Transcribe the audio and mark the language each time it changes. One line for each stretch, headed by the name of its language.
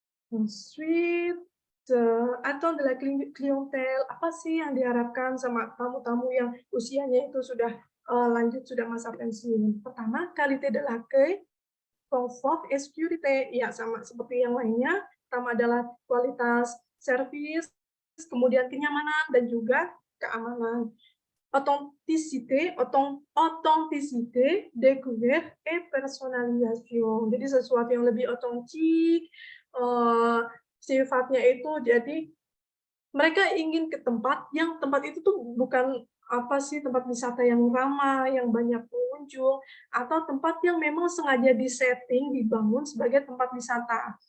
French: Ensuite, attente de la clientèle,
Indonesian: apa sih yang diharapkan sama tamu-tamu yang usianya itu sudah lanjut, sudah masa pensiun? Pertama,
French: qualité de l'accueil, confort et sécurité,
Indonesian: ya sama seperti yang lainnya. Pertama adalah kualitas servis, kemudian kenyamanan dan juga keamanan.
French: Authenticité, découverte et personnalisation.
Indonesian: Jadi sesuatu yang lebih otentik, sifatnya itu jadi mereka ingin ke tempat itu tuh bukan apa sih, tempat wisata yang ramai, yang banyak pengunjung, atau tempat yang memang sengaja di-setting, dibangun sebagai tempat wisata.